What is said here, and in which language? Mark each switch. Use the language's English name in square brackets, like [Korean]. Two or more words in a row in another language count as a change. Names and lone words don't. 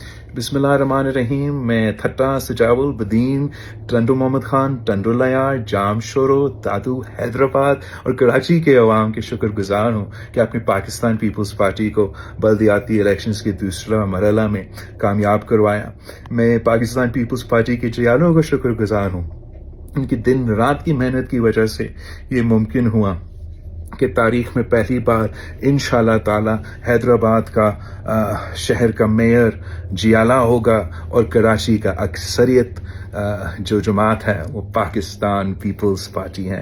[Arabic] بسم اللہ الرحمن الرحیم. [Urdu] میں تھٹا سجاول بدین ٹنڈو محمد خان ٹنڈو لیار جام شورو دادو حیدرآباد اور کراچی کے عوام کے شکر گزار ہوں کہ آپ نے پاکستان پیپلز پارٹی کو بلدیاتی الیکشنز کے دوسرا مرحلہ میں کامیاب کروایا. میں پاکستان پیپلز پارٹی کے چیالوں کا شکر گزار ہوں. ان کی دن رات کی محنت کی وجہ سے یہ ممکن ہوا کہ تاریخ میں پہلی بار [Arabic] انشاءاللہ تعالی [Urdu] حیدرآباد کا شہر کا میئر جیالہ ہوگا اور کراچی کا اکثریت جو جماعت ہے وہ پاکستان پیپلز پارٹی ہے.